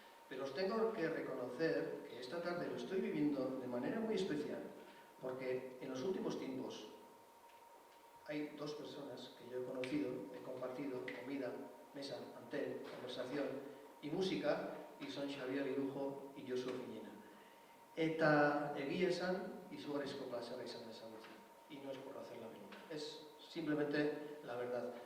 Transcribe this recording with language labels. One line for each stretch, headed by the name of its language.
Spanish: Pero os tengo que reconocer que esta tarde lo estoy viviendo de manera muy especial, porque en los últimos tiempos hay dos personas que yo he conocido, he compartido comida, mesa, mantel, conversación y música, y son Xabier Irujo y Josu Ofiñena.
Basque: Eta egia esan, izugarrizko plazera izan dezagutzen.
Spanish: Y no es por hacer la pelota, es simplemente la verdad.